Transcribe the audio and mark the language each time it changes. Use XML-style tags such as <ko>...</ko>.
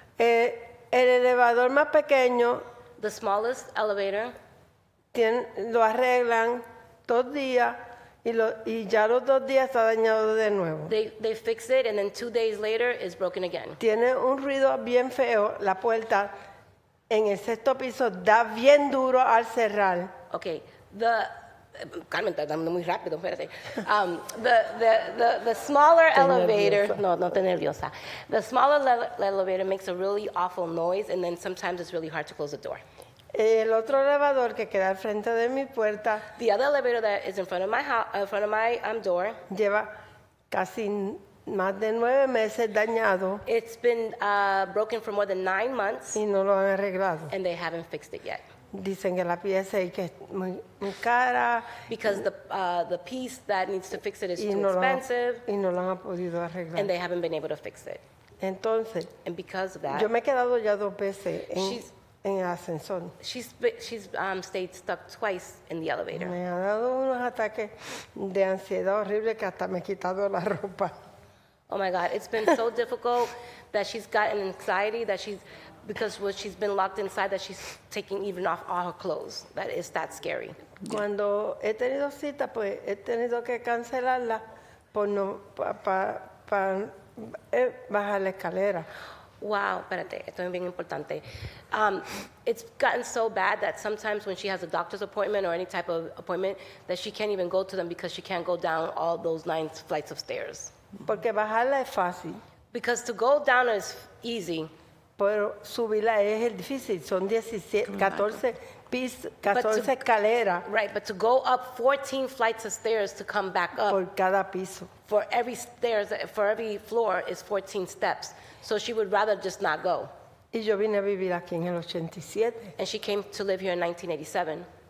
<es>El elevador más pequeño,</es> <en>the smallest elevator,</en> <es>lo arreglan 2 días y ya los 2 días está dañado de nuevo.</es> <en>They fix it and then 2 days later it's broken again.</en> <es>Tiene un ruido bien feo, la puerta en el 6º piso da bien duro al cerrar. Okay, Carmen está dando muy rápido, espérate.</es> <en>The smaller elevator,</en> <es>no te nerviosa.</es> <en>The smaller elevator makes a really awful noise, and then sometimes it's really hard to close the door.</en> <es>El otro elevador que queda al frente de mi puerta,</es> <en>the other elevator that is in front of my house, door,</en> <es>lleva casi más de 9 meses dañado.</es> <en>It's been broken for more than 9 months.</en> <es>Y no lo han arreglado.</es> <en>And they haven't fixed it yet.</en> <es>Dicen que la pieza que es muy cara.</es> <en>Because the piece that needs to fix it is too expensive.</en> <es>Y no lo han podido arreglar.</es> <en>And they haven't been able to fix it.</en> <es>Entonces,</es> <en>and because of that,</en> <es>yo me he quedado ya 2 veces en el ascensor.</es> <en>She's stayed stuck twice in the elevator.</en> <es>Me ha dado unos ataques de ansiedad horrible que hasta me he quitado la ropa.</es> <en>Oh my God, it's been so difficult that she's gotten anxiety because she's been locked inside that she's taking even off all her clothes. That is that scary.</en> <es>Cuando he tenido cita, pues he tenido que cancelarla por no para bajar la escalera. Wow, espérate, esto es bien importante.</es> <en>It's gotten so bad that sometimes when she has a doctor's appointment or any type of appointment, that she can't even go to them because she can't go down all those 9 flights of stairs.</en> <es>Porque bajarla es fácil.</es> <en>Because to go down is easy.</en> <es>Pero subirla es el difícil, son 14 escaleras.</es> <en>Right, but to go up 14 flights of stairs to come back up.</en> <es>Por cada piso.</es> <en>For every floor is 14 steps. So she would rather just not go.</en> <es>Y yo vine a vivir aquí en el 87.</es> <en>And she came to live here in 1987.</en>